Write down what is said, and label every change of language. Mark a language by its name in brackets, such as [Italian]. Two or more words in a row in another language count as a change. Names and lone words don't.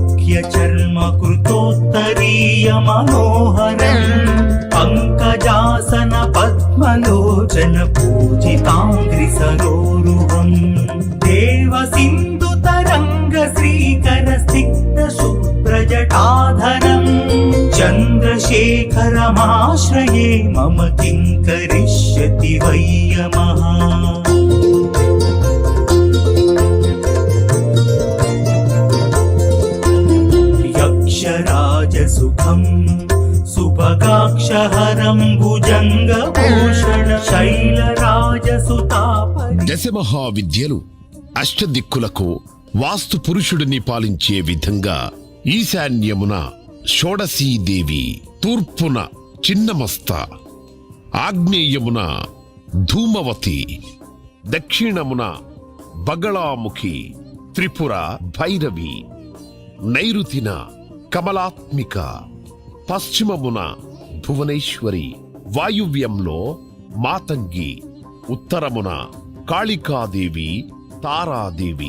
[Sanskrit] చర్మ కృతోత్తరీయ మనోహరం పంకజాస वदन पद्मलोचन पूजिताङ्घ्रि सरोरुहम् देव सिन्धु तरङ्ग श्रीकर स्निग्ध शुभ्रजटाधरम् चन्द्रशेखरमाश्रये मम किं करिष्यति वै यमः यक्षराजसुखम् सुभगाक्षहरं भुजङ्गभूषण शैलराजसुतापरि [Telugu] దశమహావిద్యలు అష్టదిక్కులకు వాస్తు పురుషుడిని పాలించే విధంగా ఈశాన్యమున షోడశీదేవి, తూర్పున చిన్నమస్త, ఆగ్నేయమున ధూమవతి, దక్షిణమున బగళాముఖి, త్రిపుర భైరవి, నైరుతిన కమలాత్మిక, పశ్చిమమున భువనేశ్వరి, వాయువ్యంలో మాతంగి, ఉత్తరమున కాళికాదేవి, తారాదేవి.